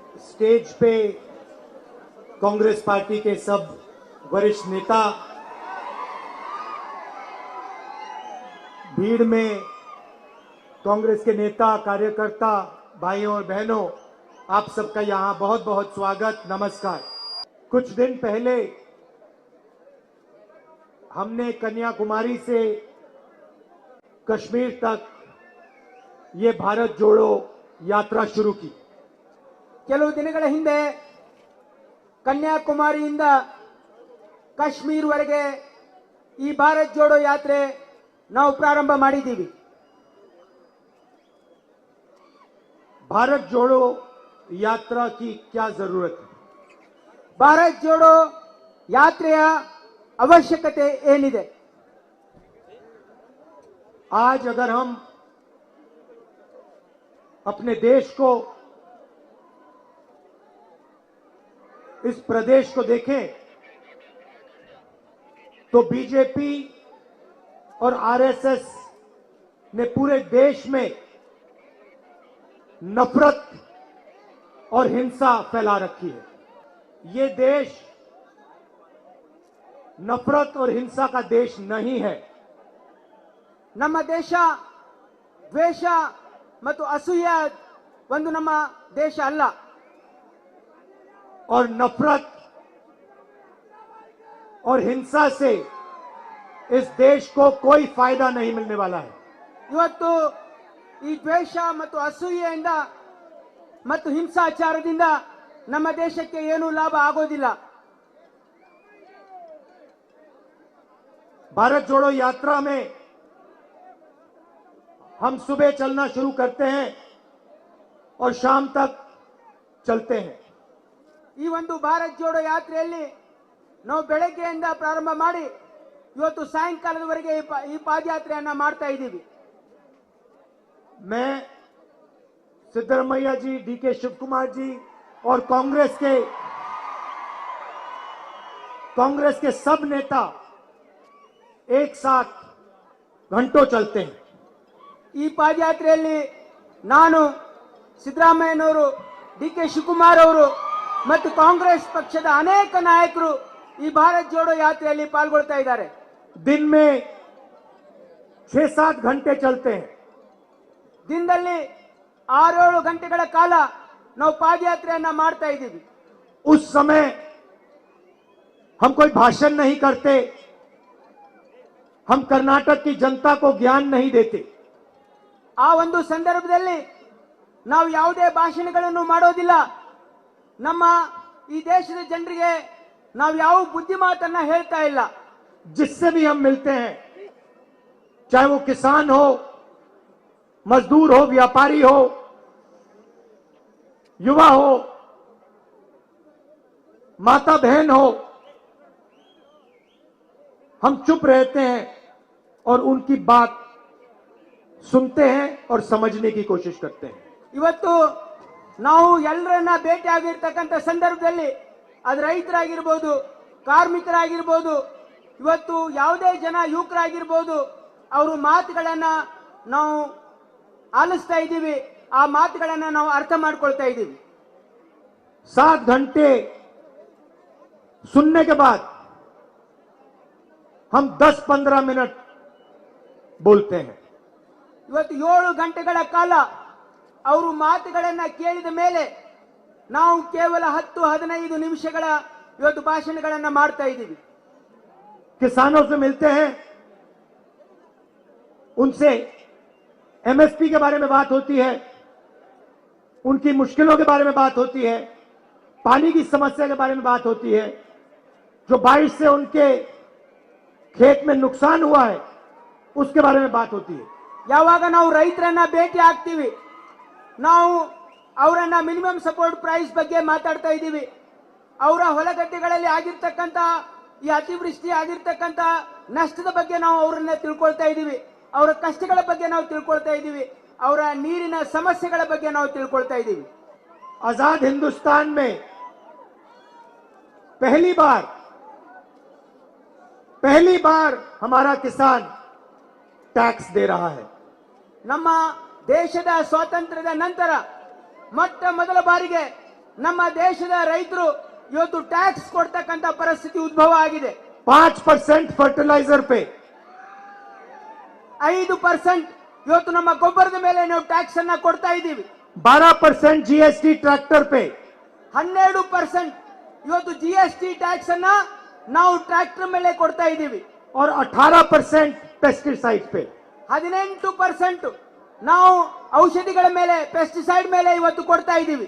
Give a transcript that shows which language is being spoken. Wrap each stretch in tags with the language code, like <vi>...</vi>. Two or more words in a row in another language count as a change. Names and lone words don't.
<hi>स्टेज पे कांग्रेस पार्टी के सब वरिष्ठ नेता, भीड़ में कांग्रेस के नेता, कार्यकर्ता, भाइयों और बहनों, आप सबका यहां बहुत बहुत स्वागत, नमस्कार। कुछ दिन पहले हमने कन्याकुमारी से कश्मीर तक ये भारत जोड़ो यात्रा शुरू की।</hi> <kn>ಕೆಲವು ದಿನಗಳ ಹಿಂದೆ ಕನ್ಯಾಕುಮಾರಿಯಿಂದ ಕಾಶ್ಮೀರವರೆಗೆ ಈ ಭಾರತ್ ಜೋಡೋ ಯಾತ್ರೆ ನಾವು ಪ್ರಾರಂಭ ಮಾಡಿದ್ದೀವಿ।</kn> <hi>भारत जोड़ो यात्रा की क्या जरूरत है?</hi> <kn>ಭಾರತ್ ಜೋಡೋ ಯಾತ್ರೆಯ ಅವಶ್ಯಕತೆ ಏನಿದೆ?</kn> <hi>आज अगर हम अपने देश को, इस प्रदेश को देखें तो बीजेपी और आरएसएस ने पूरे देश में नफरत और हिंसा फैला रखी है। ये देश नफरत और हिंसा का देश नहीं है।</hi> <kn>ನಮ್ಮ ದೇಶ ದ್ವೇಷ ಮತ್ತು ಅಸೂಯೆ ಒಂದು ನಮ್ಮ ದೇಶ ಅಲ್ಲ।</kn> <hi>और नफरत और हिंसा से इस देश को कोई फायदा नहीं मिलने वाला है।</hi> <kn>ಇವತ್ತು ಈ ದ್ವೇಷ ಮತ್ತು ಅಸೂಯೆಯಿಂದ ಮತ್ತು ಹಿಂಸಾಚಾರದಿಂದ ನಮ್ಮ ದೇಶಕ್ಕೆ ಏನೂ ಲಾಭ ಆಗೋದಿಲ್ಲ।</kn> <hi>भारत जोड़ो यात्रा में हम सुबह चलना शुरू करते हैं और शाम तक चलते हैं।</hi> <kn>ಈ ಒಂದು ಭಾರತ್ ಜೋಡೋ ಯಾತ್ರೆಯಲ್ಲಿ ನಾವು ಬೆಳಗ್ಗೆಯಿಂದ ಪ್ರಾರಂಭ ಮಾಡಿ ಇವತ್ತು ಸಾಯಂಕಾಲದವರೆಗೆ ಈ ಪಾದಯಾತ್ರೆಯನ್ನ ಮಾಡ್ತಾ ಇದ್ದೀವಿ।</kn> <hi>मैं सिद्धरमैया जी, डीके शिव कुमार जी और कांग्रेस के सब नेता एक साथ घंटों चलते हैं।</hi> <kn>ಈ ಪಾದಯಾತ್ರೆಯಲ್ಲಿ ನಾನು, ಸಿದ್ದರಾಮಯ್ಯನವರು, ಡಿಕೆ ಶಿವಕುಮಾರ್ ಅವರು ಮತ್ತು ಕಾಂಗ್ರೆಸ್ ಪಕ್ಷದ ಅನೇಕ ನಾಯಕರು ಈ ಭಾರತ್ ಜೋಡೋ ಯಾತ್ರೆಯಲ್ಲಿ ಪಾಲ್ಗೊಳ್ತಾ ಇದ್ದಾರೆ।</kn> <hi>दिन में 6-7 घंटे चलते हैं।</hi> <kn>ದಿನದಲ್ಲಿ 6-7 ಗಂಟೆಗಳ ಕಾಲ ನಾವು ಪಾದಯಾತ್ರೆಯನ್ನ ಮಾಡ್ತಾ ಇದ್ದೀವಿ।</kn> <hi>उस समय हम कोई भाषण नहीं करते, हम कर्नाटक की जनता को ज्ञान नहीं देते।</hi> <kn>ಆ ಒಂದು ಸಂದರ್ಭದಲ್ಲಿ ನಾವು ಯಾವುದೇ ಭಾಷಣಗಳನ್ನು ಮಾಡೋದಿಲ್ಲ। ನಮ್ಮ ಈ ದೇಶದ ಜನರಿಗೆ ನಾವು ಯಾವ ಬುದ್ಧಿಮಾತನ್ನ ಹೇಳ್ತಾ ಇಲ್ಲ।</kn> <hi>जिससे भी हम मिलते हैं, चाहे वो किसान हो, मजदूर हो, व्यापारी हो, युवा हो, माता बहन हो, हम चुप रहते हैं और उनकी बात सुनते हैं और समझने की कोशिश करते हैं।</hi> <kn>ಇವತ್ತು ನಾವು ಎಲ್ಲರನ್ನ ಭೇಟಿ ಆಗಿರ್ತಕ್ಕಂಥ ಸಂದರ್ಭದಲ್ಲಿ ಅದು ರೈತರಾಗಿರ್ಬೋದು, ಕಾರ್ಮಿಕರಾಗಿರ್ಬೋದು, ಇವತ್ತು ಯಾವುದೇ ಜನ ಯುವಕರಾಗಿರ್ಬೋದು, ಅವರು ಮಾತುಗಳನ್ನ ನಾವು ಆಲಿಸ್ತಾ ಇದ್ದೀವಿ, ಆ ಮಾತುಗಳನ್ನ ನಾವು ಅರ್ಥ ಮಾಡ್ಕೊಳ್ತಾ ಇದ್ದೀವಿ।</kn> <hi>7 घंटे सुनने के बाद हम 10-15 मिनट बोलते हैं।</hi> <kn>ಇವತ್ತು 7 ಗಂಟೆಗಳ ಕಾಲ ಅವರು ಮಾತುಗಳನ್ನ ಕೇಳಿದ ಮೇಲೆ ನಾವು ಕೇವಲ 10-15 ನಿಮಿಷಗಳ ಇವತ್ತು ಭಾಷಣಗಳನ್ನ ಮಾಡ್ತಾ ಇದ್ದೀವಿ।</kn> <hi>किसानों से मिलते हैं, उनसे एमएसपी के बारे में बात होती है, उनकी मुश्किलों के बारे में बात होती है, पानी की समस्या के बारे में बात होती है, जो बारिश से उनके खेत में नुकसान हुआ है उसके बारे में बात होती है।</hi> <kn>ಯಾವಾಗ ನಾವು ರೈತರನ್ನ ಭೇಟಿ ಆಗ್ತೀವಿ, ನಾವು ಅವರನ್ನ</kn> <en>minimum support price</en> <kn>ಬಗ್ಗೆ ಮಾತಾಡ್ತಾ ಇದ್ದೀವಿ, ಅವರ ಹೊಲಗದ್ದೆಗಳಲ್ಲಿ ಆಗಿರ್ತಕ್ಕಂಥ ಈ ಅತಿವೃಷ್ಟಿ ಆಗಿರ್ತಕ್ಕಂಥ ನಷ್ಟದ ಬಗ್ಗೆ ನಾವು ಅವರನ್ನ ತಿಳ್ಕೊಳ್ತಾ ಇದ್ದೀವಿ, ಅವರ ಕಷ್ಟಗಳ ಬಗ್ಗೆ ನಾವು ತಿಳ್ಕೊಳ್ತಾ ಇದ್ದೀವಿ, ಅವರ ನೀರಿನ ಸಮಸ್ಯೆಗಳ ಬಗ್ಗೆ ನಾವು ತಿಳ್ಕೊಳ್ತಾ ಇದ್ದೀವಿ।</kn> <hi>आजाद हिंदुस्तान में पहली बार हमारा किसान टैक्स दे रहा है।</hi> <kn>ನಮ್ಮ ದೇಶದ ಸ್ವಾತಂತ್ರ್ಯದ ನಂತರ ಮೊಟ್ಟ ಮೊದಲ ಬಾರಿಗೆ ನಮ್ಮ ದೇಶದ ರೈತರು ಇವತ್ತು ಟ್ಯಾಕ್ಸ್ ಕೊಡ್ತಕ್ಕಂತ ಪರಿಸ್ಥಿತಿ ಉದ್ಭವ ಆಗಿದೆ.</kn> <hi>5% ಫರ್ಟಿಲೈಸರ್ पे,</hi> <kn>5% ಇವತ್ತು ನಮ್ಮ ಗೊಬ್ಬರದ ಮೇಲೆ ನಾವು ಟ್ಯಾಕ್ಸ್ ಅನ್ನ ಕೊಡ್ತಾ ಇದ್ದೀವಿ.</kn> <hi>12% GST ट्रैक्टर पे,</hi> <kn>12% ಇವತ್ತು GST ಟ್ಯಾಕ್ಸ್ ಅನ್ನ ನಾವು ಟ್ರ್ಯಾಕ್ಟರ್ ಮೇಲೆ ಕೊಡ್ತಾ ಇದ್ದೀವಿ.</kn> <hi>और 18% पेस्टिसाइड पे.</hi> <kn>18% ನಾವು ಔಷಧಿಗಳ ಮೇಲೆ, ಪೆಸ್ಟಿಸೈಡ್ ಮೇಲೆ ಇವತ್ತು ಕೊಡ್ತಾ ಇದ್ದೀವಿ.</kn>